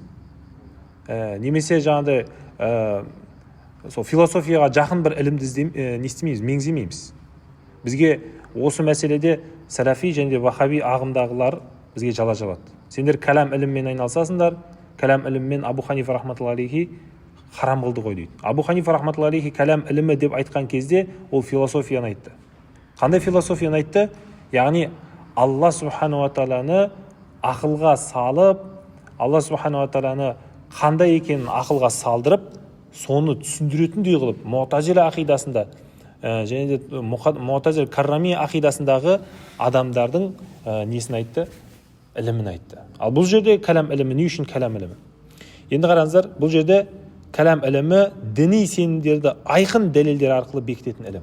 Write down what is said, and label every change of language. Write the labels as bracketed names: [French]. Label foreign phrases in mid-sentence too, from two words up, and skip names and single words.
[Kazakh] Немесе жаңағыдай сол философияға жақын бір ілімді меңземейміз. Бізге осы мәселеде сәләфи және де вахаби ағымдағылар бізге жала жабады. Сендер кәлам іліммен айналысасыңдар, кәлам іліммен Абу Ханифа [Arabic] رحمة الله عليه [Kazakh] харам қылды ғой дейді. Абу Ханифа [Arabic] رحمة الله عليه [Kazakh] кәлам ілімі деп айтқан кезде ол философияны айтты. Қандай философияны айтты? Яғни Алла [Arabic] سبحانه وتعالى [Kazakh] ақылға салып, Алла [Arabic] سبحانه وتعالى [Kazakh] қандай екенін ақылға салдырып, соны түсіндіретіндей қылып, Муътазила ақидасында және де Муътазила каррами ақидасындағы адамдардың несін айтты? Ілімін айтты. Ал бұл жерде кәлам ілімі не үшін кәлам ілімі? Енді қараңыздар, бұл жерде кәлам ілімі діни сенімдерді айқын дәлелдер арқылы бекітетін ілім.